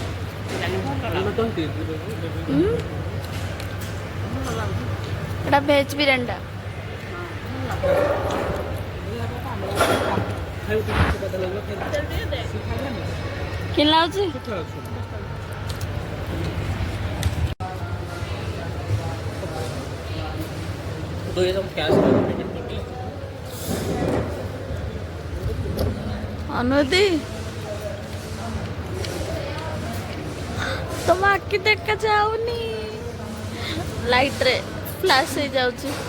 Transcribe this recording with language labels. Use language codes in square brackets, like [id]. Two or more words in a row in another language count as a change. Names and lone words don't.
[or] ଏଟା ଭେଜ୍ ବିରିୟାନୀଟା। କେନ୍ ଲାଗୁଛି? [hi] तो ये सब कैश पेमेंट करके [or] ଅନୁଦି ତମ ଆଖି ଦେଖା ଯାଉନି, ଲାଇଟ୍ରେ ଫ୍ଲାସ୍ ହେଇଯାଉଛି।